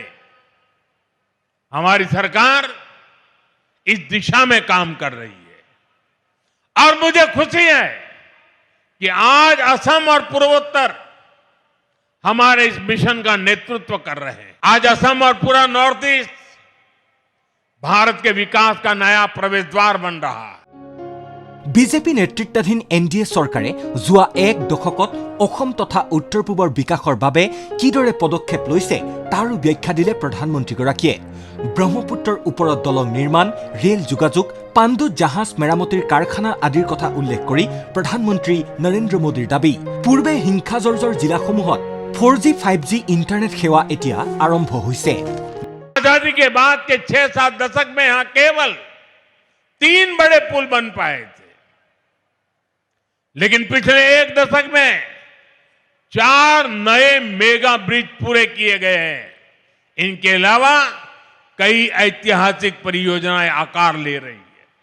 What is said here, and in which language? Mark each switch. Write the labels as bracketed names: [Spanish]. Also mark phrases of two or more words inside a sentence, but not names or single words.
[Hindi] हमारी सरकार इस दिशा में काम कर रही है और मुझे खुशी है कि आज असम और पूर्वोत्तर हमारे इस मिशन का नेतृत्व कर रहे हैं। आज असम और पूरा नॉर्थ ईस्ट भारत के विकास का नया प्रवेश द्वार बन रहा है। [Assamese] বিজেপি নেতৃত্বাধীন এনডিএ চৰকাৰে যোৱা এক দশকত অসম তথা উত্তৰ পূবৰ বিকাশৰ বাবে কিদৰে পদক্ষেপ লৈছে তাৰো ব্যাখ্যা দিলে প্ৰধানমন্ত্ৰীগৰাকীয়ে। ব্ৰহ্মপুত্ৰৰ ওপৰত দলং নিৰ্মাণ, ৰেল যোগাযোগ, পাণ্ডুত জাহাজ মেৰামতিৰ কাৰখানা আদিৰ কথা উল্লেখ কৰি প্ৰধানমন্ত্ৰী নৰেন্দ্ৰ মোদীৰ দাবী, পূৰ্বে হিংসাজৰ্জৰ জিলাসমূহত 4G 5G ইণ্টাৰনেট সেৱা এতিয়া আৰম্ভ হৈছে। [Hindi] आजादी के बाद के 6-7 दशक में यहां केवल 3 बड़े पुल बन पाए थे, लेकिन पिछले एक दशक में 4 नए [English] mega bridge [Hindi] पूरे किए गए हैं। इनके अलावा कई ऐतिहासिक परियोजनाएं आकार ले रही है।